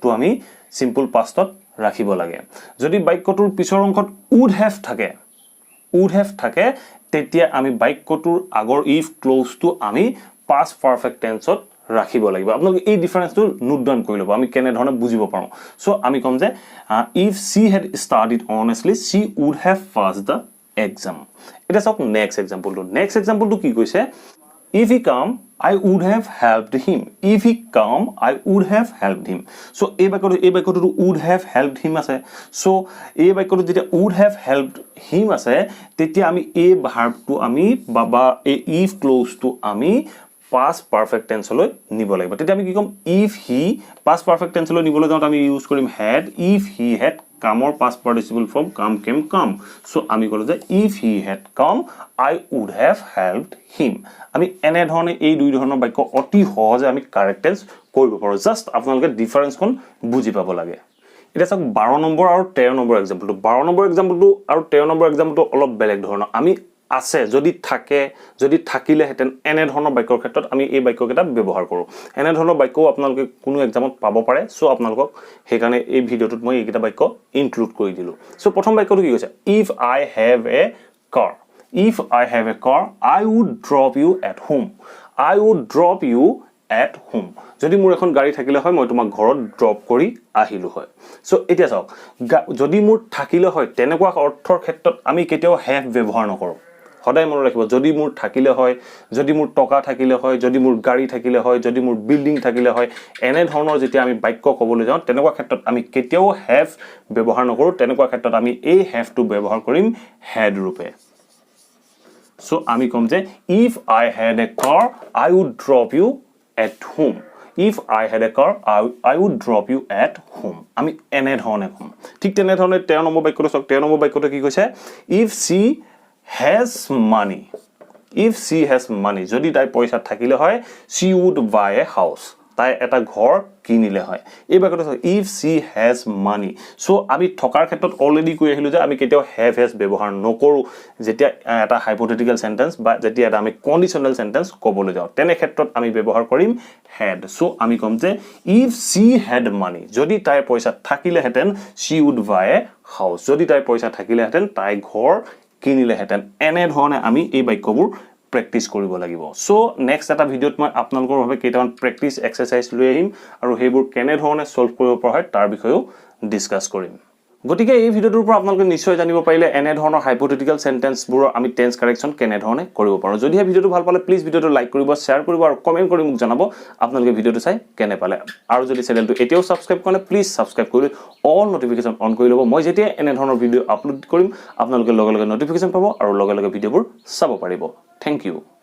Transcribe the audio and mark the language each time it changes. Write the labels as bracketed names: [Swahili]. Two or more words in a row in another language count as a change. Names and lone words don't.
[Assamese] আমি [English] simple pastত [Assamese] ৰাখিব লাগে যদি বাক্যটোৰ পিছৰ অংশত [English] would have [Assamese] থাকে তেতিয়া আমি বাক্যটোৰ আগৰ if ক্লোজ টো আমি [English] past perfect tenseত [Assamese] ৰাখিব লাগিব আপোনালোকে এই [English] differenceটো note down [Assamese] কৰি ল'ব আমি কেনে ধৰণে বুজিব পাৰো সো আমি কম যে [English] if she had studied honestly she would have passed the exam [Assamese] এটা চাওক [English] next exampleটো [Assamese] কি কৈছে [English] if he come I would have helped him [Assamese] so এই বাক্যটো [English] would have helped him [Assamese] আছে so এই বাক্যটো যেতিয়া [English] would have helped him [Assamese] আছে তেতিয়া আমি এই ভাৰ্বটো আমি বা এই if ক্লোজ টো আমি [English] past perfect tense [Assamese] লৈ নিব লাগিব তেতিয়া আমি কি কম [English] if he past perfect tense [Assamese] লৈ নিবলৈ যাওঁতে আমি ইউজ কৰিম [English] had if he had come or past participle form come so [Assamese] আমি কলো যে [English] if he had [Assamese] come I would have helped him আমি এনে ধৰণে এই দুই ধৰণৰ বাক্য অতি সহজে আমি [English] correct tense [Assamese] কৰিব পাৰো জাস্ট আপোনালোকে ডিফাৰেন্সখন বুজি পাব লাগে এটা চাওক 12 নম্বৰ আৰু 13 নম্বৰ এক্সাম্পলটো 12 নম্বৰ এক্সাম্পলটো আৰু 13 নম্বৰ এক্সাম্পলটো অলপ বেলেগ ধৰণৰ আমি আছে যদি থাকিলে হেতেন এনে ধৰণৰ বাক্যৰ ক্ষেত্ৰত আমি এই বাক্যকেইটা ব্যৱহাৰ কৰো এনে ধৰণৰ বাক্য আপোনালোকে কোনো এক্সামত পাব পাৰে সো আপোনালোকক হেকাৰণে এই ভিডিওটোত মই এইকেইটা বাক্য ইনক্লুড কৰি দিলো সো প্ৰথম বাক্যটো কি কৈছে [English] if I have a car I would drop you at home [Assamese] যদি মোৰ এখন গাড়ী থাকিলে হয় মই তোমাক ঘৰত ড্ৰপ কৰি আহিলো হয় সো এতিয়া চাওক যদি মোৰ থাকিলে হয় তেনেকুৱা অৰ্থৰ ক্ষেত্ৰত আমি কেতিয়াও have ব্যৱহাৰ নকৰো সদায় মনত ৰাখিব যদি মোৰ থাকিলে হয় যদি মোৰ টকা থাকিলে হয় যদি মোৰ গাড়ী থাকিলে হয় যদি মোৰ বিল্ডিং থাকিলে হয় এনে ধৰণৰ যেতিয়া আমি বাক্য ক'বলৈ যাওঁ তেনেকুৱা ক্ষেত্ৰত আমি কেতিয়াও have ব্যৱহাৰ নকৰো তেনেকুৱা ক্ষেত্ৰত আমি এই have টো ব্যৱহাৰ কৰিম had ৰূপে সো আমি কম যে [English] if I had a car I would drop you at home if I had a car I would drop you at home [Assamese] আমি এনে ধৰণে কম ঠিক তেনে ধৰণে 13 নম্বৰ বাক্যটো চাওক 13 নম্বৰ বাক্যটো কি কৈছে [English] if she has [Assamese] money যদি তাই পইচা থাকিলে হয় [English] she would buy a house [Assamese] তাই এটা ঘৰ কিনিলে হয় এই বাক্যটো [English] if she has money [Assamese] সো আমি থকাৰ ক্ষেত্ৰত অলৰেডি কৈ আহিলো যে আমি কেতিয়াও [English] have has [Assamese] ব্যৱহাৰ নকৰো যেতিয়া এটা [English] hypothetical sentence [Assamese] বা যেতিয়া আমি [English] conditional sentence [Assamese] ক'বলৈ যাওঁ তেনে ক্ষেত্ৰত আমি ব্যৱহাৰ কৰিম had সো আমি কম যে [English] if she had money [Assamese] যদি তাই পইচা থাকিলে হেতেন [English] she would buy a house [Assamese] যদি তাই পইচা থাকিলে হেতেন তাই ঘৰ কিনিলে হেতেন এনে ধৰণে আমি এই বাক্যবোৰ প্ৰেক্টিস কৰিব লাগিব [English] so next [Assamese] এটা ভিডিওত মই আপোনালোকৰ বাবে কেইটামান [English] practice exercise [Assamese] লৈ আহিম আৰু হেবোৰ কেনে ধৰণে সলভ কৰিব পৰা হয় তাৰ বিষয়েও ডিসকাস কৰিম গতিকে এই ভিডিওটোৰ পৰা আপোনালোকে নিশ্চয় জানিব পাৰিলে এনে ধৰণৰ [English] hypothetical sentenceবোৰ [Assamese] আমি [English] tense correction [Assamese] কেনে ধৰণে কৰিব পাৰো যদি এই ভিডিওটো ভাল পালে [English] please videoটো like [Assamese] কৰিব শেয়াৰ কৰিব আৰু কমেন্ট কৰি মোক জনাব আপোনালোকে ভিডিওটো চাই কেনে পালে আৰু যদি চেনেলটো এতিয়াও সাবস্ক্ৰাইব কৰা নাই [English] please subscribe [Assamese] কৰি [English] all notification on [Assamese] কৰি ল'ব মই যেতিয়া এনে ধৰণৰ ভিডিও আপলোড কৰিম আপোনালোকে লগে লগে নোটিফিকেশন পাব আৰু লগে লগে ভিডিওবোৰ চাব পাৰিব [English] thank you